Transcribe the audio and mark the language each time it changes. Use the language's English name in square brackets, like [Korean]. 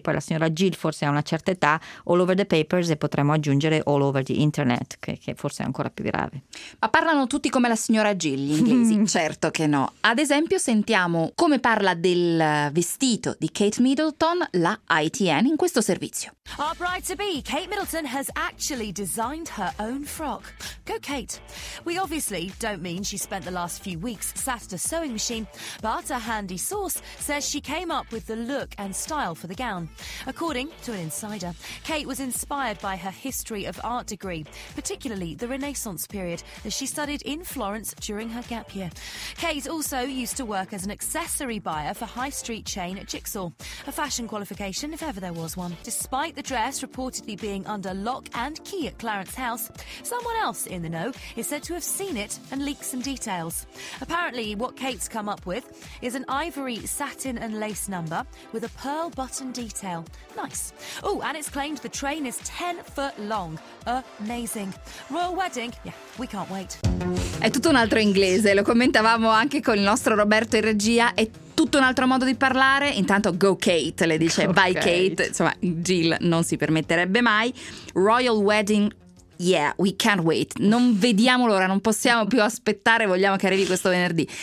[Italian] Poi la signora Jill forse ha una certa età, [English] all over the papers, [Italian] e potremmo aggiungere [English] all over the internet, [Italian] che forse è ancora più grave. Ma parlano tutti come la signora Jill gli inglesi? Certo che no. Ad esempio sentiamo come parla del vestito di Kate Middleton la ITN in questo servizio. [English] Our bride-to-be, Kate Middleton, has actually designed her own frock. Go, Kate. We obviously don't mean she spent the last few weeks sat at a sewing machine, but a handy source says she came up with the look and style for the gown. According to an insider, Kate was inspired by her history of art degree, particularly the Renaissance period, as she studied in Florence during her gap year. Kate also used to work as an accessory buyer for high street chain Jigsaw, a fashion qualification if ever there was one. Despite the dress reportedly being under lock and key at Clarence House, someone else in the know is said to have seen it and leaked some details. Apparently, what Kate's come up with is an ivory satin and lace number with a pearl button detail. Nice. Oh, and it's claimed the train is 10 foot long. Amazing. Royal wedding? Yeah, we can't wait. [Italian] È tutto un altro inglese, lo commentavamo anche con il nostro Roberto in regia, è tutto un altro modo di parlare. Intanto [English] go Kate, [Italian] le dice, vai Kate. Kate, insomma Jill non si permetterebbe mai. [English] Royal wedding, yeah, we can't wait, [Italian] non vediamo l'ora, non possiamo più aspettare, vogliamo che arrivi questo venerdì.